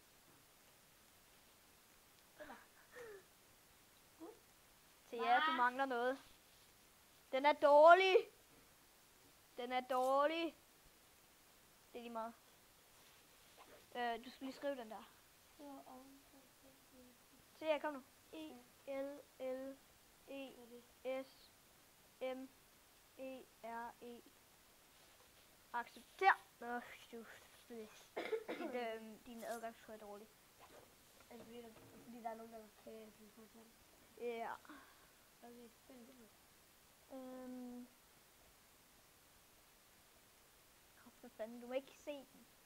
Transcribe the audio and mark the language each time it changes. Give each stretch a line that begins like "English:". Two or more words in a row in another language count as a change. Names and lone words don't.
Danish: Så ja, du mangler noget. Den er dårlig. Det er lige meget. Du skal lige skrive den der. Se her, kom nu. E-L-L-E-S-M-E-R-E. Accepter. Din adgangskode er dårlig. Er det fordi der er nogen, der kan telefon til den? Ja. Okay, spændende. For fanden, du må ikke se den.